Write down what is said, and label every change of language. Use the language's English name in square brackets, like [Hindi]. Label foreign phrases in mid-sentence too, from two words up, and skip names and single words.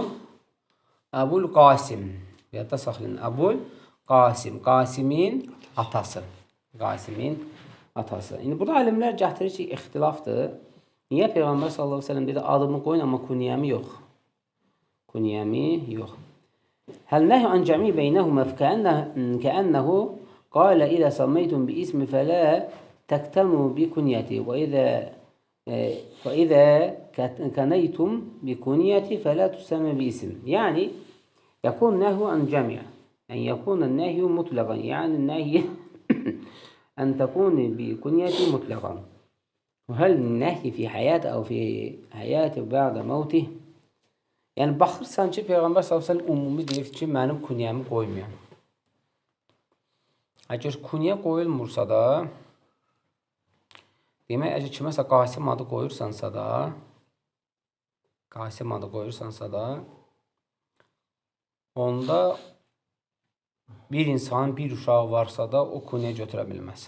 [Azerbaijani] Əbul Qasim. Yadda saxlayın. Əbul Qasim. Qasimin atası. Qasimin atası. İndi burada alimlər gətirir ki, ixtilafdır. Niyə Peyğəmbər [Arabic] صلى الله عليه وسلم [Azerbaijani] dedi adımı qoyun amma künyəmi yox? Künyəmi yox. [Arabic] هل نهي عن جمع بينهما كأنه قال إذا سميتم باسم فلا تكتموا بكنيتي وإذا كنيتم بكنيتي فلا تسمى باسم. يعني يكون نهي عن جمع، يعني يكون النهي مطلقا، يعني النهي أن تكون بكنيتي مطلقا. وهل النهي في حياته أو في حياته بعد موته؟ [Azerbaijani] Yəni, baxırsan ki, Peyğəmbər s.ə.v umumi deyir ki, mənim künyəmi qoymayan. Əgər künyə qoyulmursa da, demək, əgər kiməsə Qasim adı qoyursansa da, onda bir insanın bir uşağı varsa da o künyə götürə bilməz.